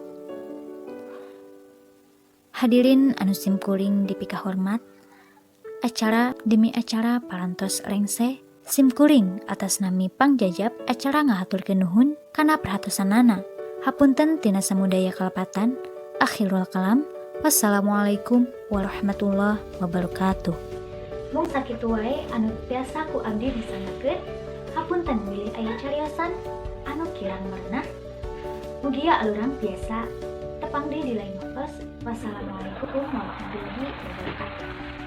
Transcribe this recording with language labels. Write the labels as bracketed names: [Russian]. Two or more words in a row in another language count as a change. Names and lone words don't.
[Sundanese] Hadirin anu simkuring dipika hormat, acara demi acara parantos rengse simkuring atas nami pangjajab acara ngahaturkeun nuhun kana perhatosanana. Hapunten tina samudaya kalepatan. [Arabic] آخر الكلام. والسلام عليكم ورحمة الله وبركاته. [Sundanese] Mung sakitu wae anu biasa ku abdi disangakeun. Hapunten milih aya cariosan anu kirang merenah. Mugia alurang biasa tepang di lain waktos. [Arabic] والسلام عليكم ورحمة الله وبركاته.